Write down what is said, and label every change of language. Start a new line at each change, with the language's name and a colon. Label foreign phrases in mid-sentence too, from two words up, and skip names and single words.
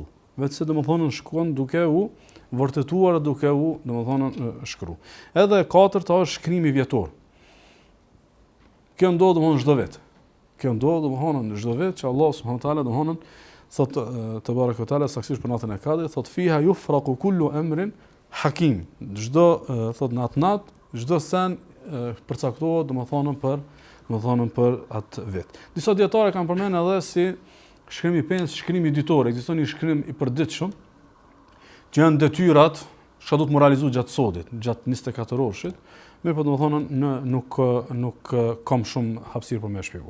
Albanian: Vetëse domethënë shkon duke u vërtetuar, duke u domethënë shkruar. Edhe e katërta është shkrimi vjetor. Kjo ndodh domethënë çdo vit. Kjo ndodh domethënë çdo vit që Allah
Arabic: سبحانه وتعالى
Albanian: domethënë thot
Arabic: تبارك تعالى
Albanian: saksisht për natën e Kadrit, thot
Arabic: فيها يفرق كل أمر حكيم.
Albanian: Çdo thot nat, çdo sen përcaktohet domethënë për atë vit. Disa dietarë kanë përmendur edhe si shkrimi pens, shkrimi ditor, ekziston një shkrim i përditshëm që janë detyrat që do të moralizohet gjatë sodit, gjatë 24 orëshit, mirë po domethënë nuk kam shumë hapësirë për më shpjegoj.